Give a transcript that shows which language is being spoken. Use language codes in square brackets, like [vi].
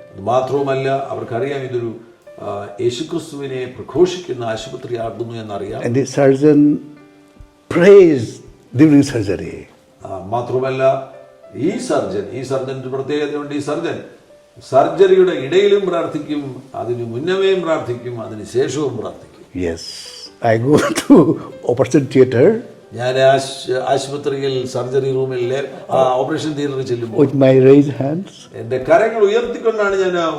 [ml] മാത്രവുമല്ല അവർക്കറിയാം ഇതൊരു യേശുക്രിസ്തുവിനെ പ്രഘോഷിക്കുന്ന ആശുപത്രിയാകുന്നു എന്നറിയാം. [en] And the surgeon prays during surgery. [ml] മാത്രമല്ല ഈ സർജൻ പ്രത്യേകതയുണ്ട്. ഈ സർജറിയുടെ ഇടയിലും പ്രാർത്ഥിക്കും, അതിന് മുന്നമേയും പ്രാർത്ഥിക്കും, അതിന് ശേഷവും പ്രാർത്ഥിക്കും. [en] Yes, I go to operation theater. [ml] ഞാൻ ആശുപത്രിയിൽ സർജറി റൂമിൽ ഓപ്പറേഷൻ തിയേറ്ററിൽ ചെല്ലുമ്പോൾ [en] with my raised hands. [ml] എന്റെ കരങ്ങൾ ഉയർത്തിക്കൊണ്ടാണ് ഞാൻ